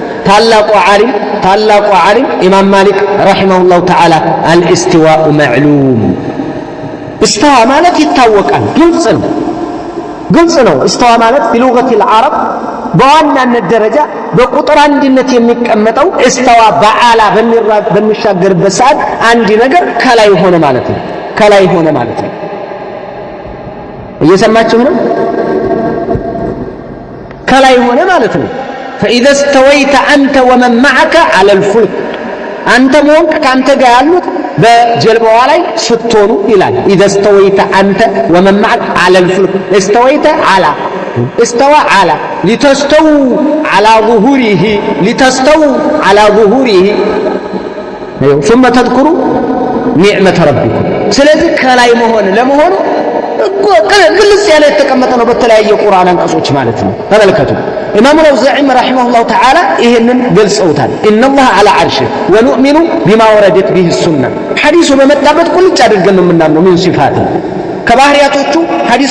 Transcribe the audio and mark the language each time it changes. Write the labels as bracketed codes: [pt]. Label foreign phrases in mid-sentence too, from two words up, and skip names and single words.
[am] ታላቁ ዓሊም ኢማም ማሊክ [ar] رحمه الله تعالى الاستواء معلوم። [am] እስተዋ ማለት ይታወቃል፣ ግልጽ ነው። እስተዋ ማለት [ar] بلغة العرب [am] በዋናነት ደረጃ በቁጥር አንድነት የሚቀመጠው እስተዋ በዓላ በሚሻገርበት ሰዓት አንድ ነገር ከላይ ሆነ ማለት ነው። እየሰማችሁ ነው? ከላይ ሆነ ማለት ነው። [ar] فإذا استويت أنت ومن معك على الفلك [am] አንተ ሞንክ ካንተ ጋር ያሉት በጀልባዋ ላይ ስትሆኑ ይላል። [ar] إذا استويت أنت ومن معك على الفلك استويت على استوى على لتستووا على ظهوره ثم تذكروا نعمة ربكم [am] ስለዚህ ከላይ ለመሆኑ ግልጽ ያለ የተቀመጠ ነው በተለያየ ቁርአን አንቀጾች ማለት ነው። ተመልከቱ ኢማሙ አልአውዛዒ [ar] رحمه الله تعالى [am] ይሄንን ገልጸውታል። [ar] إن الله على عرشه ونؤمن بما وردت به السنة [am] ሐዲሱ በመጣበት ቁልጭ አድርገን ነው የምናምነው። ምን ሲፋት ከባህሪያቶቹ ሐዲስ